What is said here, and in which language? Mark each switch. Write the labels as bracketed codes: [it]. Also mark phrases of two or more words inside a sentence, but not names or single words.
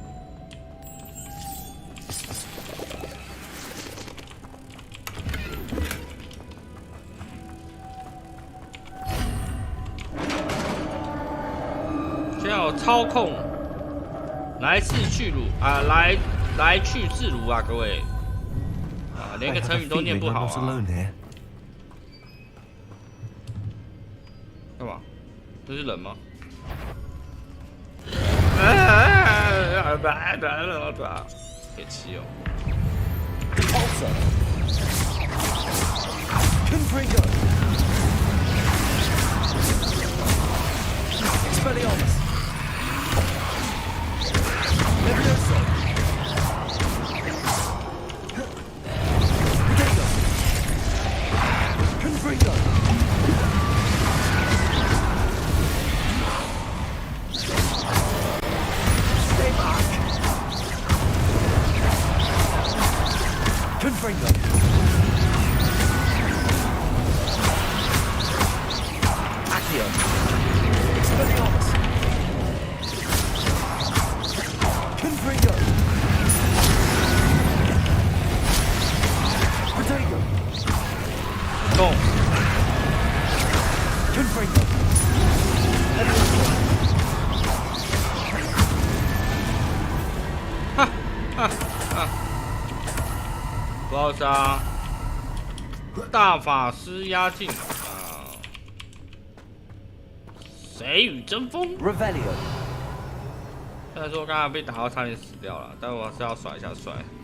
[zh] 先要操控，来去自如啊，来去自如啊，各位啊，连个成语都念不好啊。干嘛？这是人吗？别气哦。 [en] Expelliarmus. Levioso. Potato. Confringo. Stay back. Confringo. Accio. Expelliarmus. Confringo. Potato. Go. Confringo. Ha ha ha！ [zh] 不好杀，大法师压境啊！谁与争锋 [en] Revelio. [zh] 虽然说刚才被打到差点死掉了，但我还是要甩一下帅。